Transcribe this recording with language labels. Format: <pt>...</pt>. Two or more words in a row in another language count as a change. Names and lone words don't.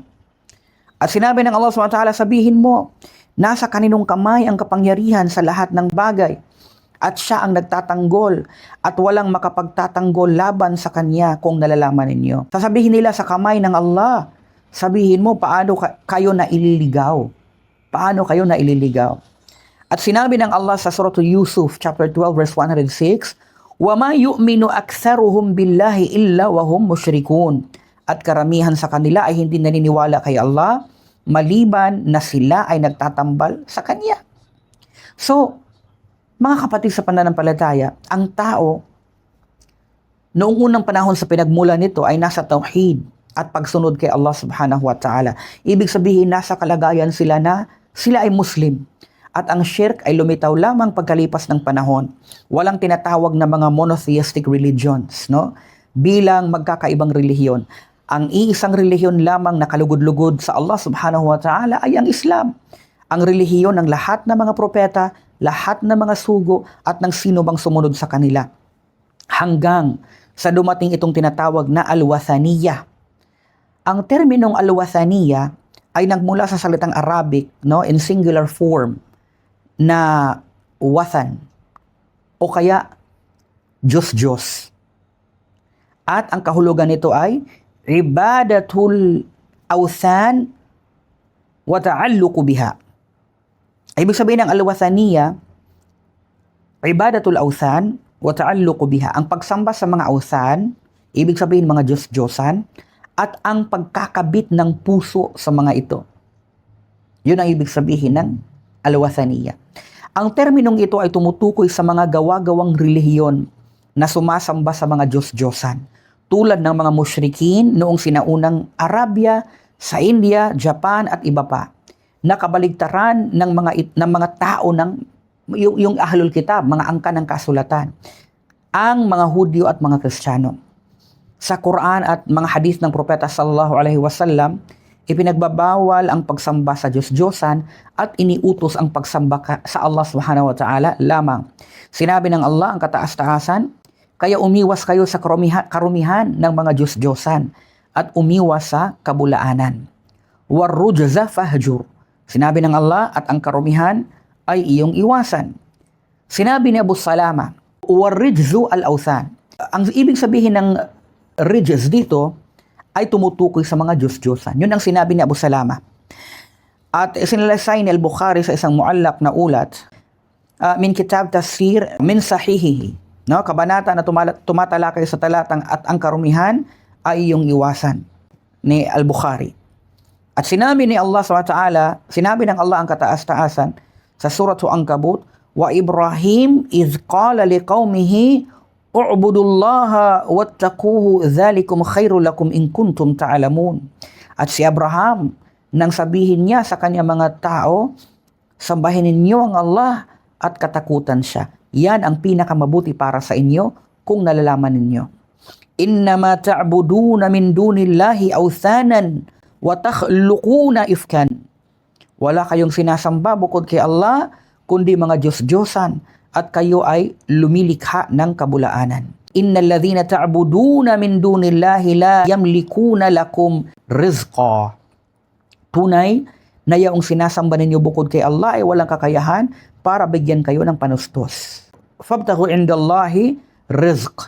<tl>At sinabi ng Allah</tl> <ar>سبحانه وتعالى,</ar> <tl>sabihin mo, nasa kaninong kamay ang kapangyarihan sa lahat ng bagay. At siya ang nagtatanggol at walang makapagtatanggol laban sa Kanya kung nalalaman ninyo. Sasabihin nila sa kamay ng Allah. Sabihin mo, paano kayo naililigaw? Paano kayo naililigaw? At sinabi ng Allah sa Surah Yusuf, chapter 12, verse 106,</tl> <ar>وَمَا يُؤْمِنُ أَكْثَرُهُمْ بِاللَّهِ إِلَّا وَهُمْ مُشْرِكُونَ.</ar> <tl>At karamihan sa kanila ay hindi naniniwala kay Allah, maliban na sila ay nagtatambal sa Kanya. So, mga kapatid sa pananampalataya, ang tao, noong unang panahon sa pinagmula nito ay nasa tauhid at pagsunod kay Allah</tl> <ar>سبحانه وتعالى.</ar> <tl>Ibig sabihin, nasa kalagayan sila na sila ay Muslim. At ang shirk ay lumitaw lamang pagkalipas ng panahon. Walang tinatawag na mga</tl> <en>monotheistic religions,</en> <tl>no? Bilang magkakaibang relihiyon. Ang iisang relihiyon lamang na kalugod-lugod sa Allah</tl> <ar>سبحانه وتعالى</ar> <tl>ay ang Islam. Ang relihiyon ng lahat ng mga propeta, lahat ng mga sugo at ng sino bang sumunod sa kanila. Hanggang sa dumating itong tinatawag na al-Wathaniyah. Ang terminong al-Wathaniyah ay nagmula sa salitang Arabic, no,</tl> <en>in singular form</en> <tl>na wathan o kaya Diyos-Diyos. At ang kahulugan nito ay</tl> <ar>عبادة الأوثان والتعلق بها.</ar> <tl>Ibig sabihin ng al-Wathaniyah,</tl> <ar>عبادة الأوثان والتعلق بها.</ar> <tl>Ang pagsamba sa mga awthan, ibig sabihin mga Diyos-Diyosan, at ang pagkakabit ng puso sa mga ito. Yun ang ibig sabihin ng al-Wathaniyah. Ang terminong ito ay tumutukoy sa mga gawa-gawang relihiyon na sumasamba sa mga Diyos-Diyosan, tulad ng mga musyrikin noong sinaunang Arabia, sa India, Japan at iba pa, na kabaligtaran ng mga tao ng yung</tl> <ar>أهل الكتاب,</ar> <tl>mga angkan ng kasulatan, ang mga Hudyo at mga Kristiyano. Sa Quran at mga hadith ng Propeta</tl> <ar>صلى الله عليه وسلم,</ar> <tl>ipinagbabawal ang pagsamba sa Diyos-Diyosan at iniutos ang pagsamba sa Allah</tl> <ar>سبحانه وتعالى</ar> <tl>lamang. Sinabi ng Allah ang kataas-taasan, kaya umiwas kayo sa karumihan ng mga Diyos-Diyosan at umiwas sa kabulaanan.</tl> <ar>والرجز فاهجر.</ar> <tl>Sinabi ng Allah at ang karumihan ay iyong iwasan. Sinabi ni Abu Salama,</tl> <ar>الرجز الأوثان.</ar> <tl>Ang ibig sabihin ng rijz dito ay tumutukoy sa mga Diyos-Diyosan. Yun ang sinabi ni Abu Salama. At sinalaysay ni Al-Bukhari sa isang muallak na ulat,</tl> <ar>من كتاب تفسير من صحيحه.</ar> <tl>No, kabanata na tumatalakay sa talatang at ang karumihan ay iyong iwasan ni Al-Bukhari. At sinabi ni Allah SWT, sinabi ng Allah ang kataas-taasan sa Surah Ankabut,</tl> <ar>وإبراهيم إذ قال لقومه اعبدوا الله واتقوه ذلكم خير لكم إن كنتم تعلمون.</ar> <tl>At si Abraham nang sabihin niya sa kanya mga tao, sambahin ninyo ang Allah at katakutan siya. Yan ang pinakamabuti para sa inyo kung nalalaman ninyo.</tl> <ar>إنما تعبدون من دون الله أوثانا وتخلقون إفكا.</ar> <tl>Wala kayong sinasamba bukod kay Allah kundi mga Diyos-Diyosan at kayo ay lumilikha ng kabulaanan.</tl> <ar>إن الذين تعبدون من دون الله لا يملكون لكم رزقا.</ar> <tl>Tunay na yaong sinasamba ninyo bukod kay Allah ay walang kakayahan para bigyan kayo ng panustos.</tl> <ar>فابتغوا عند الله رزق.</ar>